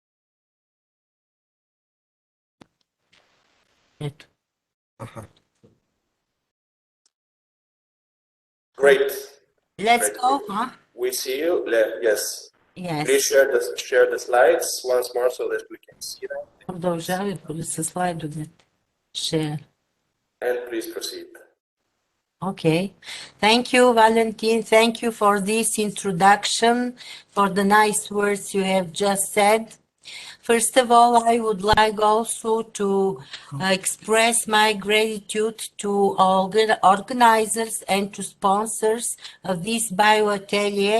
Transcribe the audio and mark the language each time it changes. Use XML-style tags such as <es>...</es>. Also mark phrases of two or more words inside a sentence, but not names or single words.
<bg>Ето. Аха.</bg> <en>Great. Let's Great. go, huh? We see you. Yes. Yes. Please share the slides once more so that we can see them.</en> <bg>Продължавай с слайдовете.</bg> <en>Share. And please proceed. Okay. Thank you, Valentin. Thank you for this introduction, for the nice words you have just said. First of all, I would like also to express my gratitude to all the organizers and to sponsors of this Biotech Atelier.</en>